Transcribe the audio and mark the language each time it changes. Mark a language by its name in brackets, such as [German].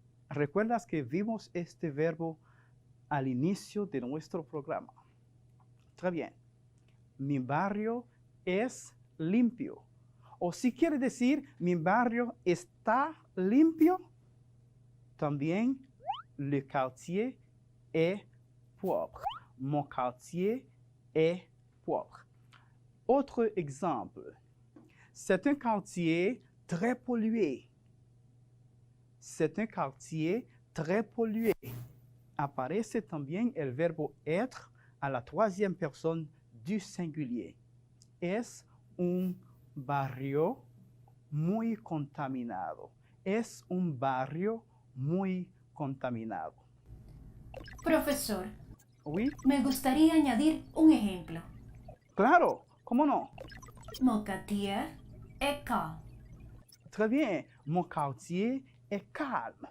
[Spanish] ¿Recuerdas que vimos este verbo al inicio de nuestro programa? Très bien. Mi barrio es limpio. O si quiere decir, mi barrio está limpio, también le quartier est propre. [French] Mon quartier est propre. Autre exemple. C'est un quartier très pollué. C'est un quartier très pollué. [Spanish] Aparece también el verbo être a la troisième personne du singulier. Es un barrio muy contaminado. Es un barrio muy contaminado. Profesor, [French] Oui, [Spanish] me gustaría añadir un ejemplo. claro, ¿cómo no? [French] Mon quartier est calme. Très bien, mon quartier est calme.